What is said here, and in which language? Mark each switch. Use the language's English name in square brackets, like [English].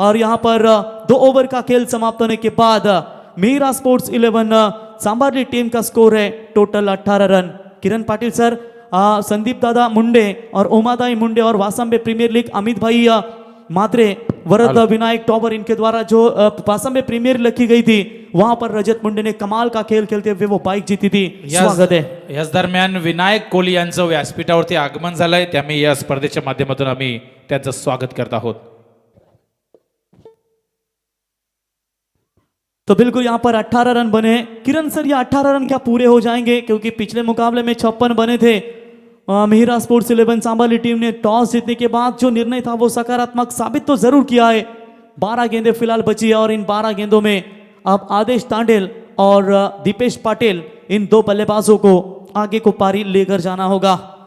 [Hindi] और यहां पर 2 ओवर का खेल समाप्त होने के बाद मीरा स्पोर्ट्स 11 सांबारली टीम का स्कोर है टोटल 18 रन। किरण पाटिल सर, संदीप दादा मुंडे और ओमादाई मुंडे और वासंबे प्रीमियर लीग अमित भाई मात्रे, वरद विनायक टॉबर, इनके द्वारा जो वासंबे प्रीमियर रखी गई थी वहां पर रजत मुंडे ने कमाल का खेल खेलते हुए वो बाईक जीती थी। स्वागत है। [Marathi] याच दरम्यान विनायक कोहली यांचं व्यासपीठावरती आगमन झालंय, त्यामुळे या स्पर्धेच्या माध्यमातून आम्ही त्यांचं स्वागत करत आहोत। [Hindi] तो बिल्कुल यहां पर 18 रन बने। किरण सर, ये 18 रन क्या पूरे हो जाएंगे? क्योंकि पिछले मुकाबले में 56 बने थे। मीरा स्पोर्ट्स 11 सांबाली टीम ने टॉस जीतने के बाद जो निर्णय था वो सकारात्मक साबित तो जरूर किया है। 12 गेंदें फिलहाल बची है और इन 12 गेंदों में अब आदेश तांडेल और दीपेश पाटिल, इन 2 बल्लेबाजों को आगे को पारी लेकर जाना होगा।